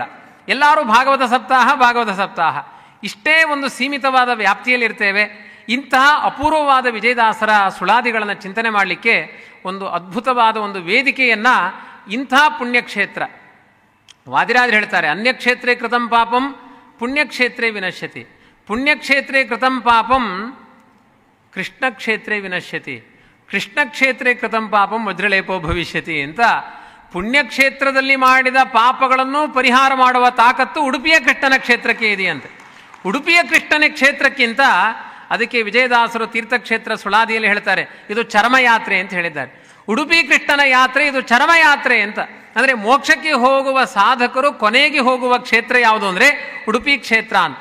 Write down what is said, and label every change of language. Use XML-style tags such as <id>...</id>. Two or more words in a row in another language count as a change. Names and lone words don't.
<kn>ಎಲ್ಲರೂ ಭಾಗವತ ಸಪ್ತಾಹ ಇಷ್ಟೇ ಒಂದು ಸೀಮಿತವಾದ ವ್ಯಾಪ್ತಿಯಲ್ಲಿರ್ತೇವೆ. ಇಂತಹ ಅಪೂರ್ವವಾದ ವಿಜಯದಾಸರ ಸುಳಾದಿಗಳನ್ನು ಚಿಂತನೆ ಮಾಡಲಿಕ್ಕೆ ಒಂದು ಅದ್ಭುತವಾದ ಒಂದು ವೇದಿಕೆಯನ್ನು ಇಂಥ ಪುಣ್ಯಕ್ಷೇತ್ರ, ವಾದಿರಾಜರು ಹೇಳ್ತಾರೆ,</kn> <sa>ಅನ್ಯಕ್ಷೇತ್ರೇ ಕೃತಂ ಪಾಪಂ ಪುಣ್ಯಕ್ಷೇತ್ರೇ ವಿನಶ್ಯತಿ, ಪುಣ್ಯಕ್ಷೇತ್ರೇ ಕೃತಂ ಪಾಪಂ ಕೃಷ್ಣಕ್ಷೇತ್ರೇ ವಿನಶ್ಯತಿ, ಕೃಷ್ಣಕ್ಷೇತ್ರೇ ಕೃತಂ ಪಾಪಂ ವಜ್ರಲೇಪೋ ಭವಿಷ್ಯತಿ</sa> <kn>ಅಂತ ಪುಣ್ಯಕ್ಷೇತ್ರದಲ್ಲಿ ಮಾಡಿದ ಪಾಪಗಳನ್ನು ಪರಿಹಾರ ಮಾಡುವ ತಾಕತ್ತು ಉಡುಪಿಯ ಕೃಷ್ಣನ ಕ್ಷೇತ್ರಕ್ಕೆ ಇದೆಯಂತೆ. ಉಡುಪಿಯ ಕೃಷ್ಣನ ಕ್ಷೇತ್ರಕ್ಕಿಂತ ಅದಕ್ಕೆ ವಿಜಯದಾಸರು ತೀರ್ಥಕ್ಷೇತ್ರ ಸುಳಾದಿಯಲ್ಲಿ ಹೇಳ್ತಾರೆ ಇದು ಚರಮಯಾತ್ರೆ ಅಂತ ಹೇಳಿದ್ದಾರೆ. ಉಡುಪಿ ಕೃಷ್ಣನ ಯಾತ್ರೆ ಇದು ಚರಮಯಾತ್ರೆ ಅಂತ. ಅಂದರೆ ಮೋಕ್ಷಕ್ಕೆ ಹೋಗುವ ಸಾಧಕರು ಕೊನೆಗೆ ಹೋಗುವ ಕ್ಷೇತ್ರ ಯಾವುದು ಅಂದರೆ ಉಡುಪಿ ಕ್ಷೇತ್ರ ಅಂತ.</kn>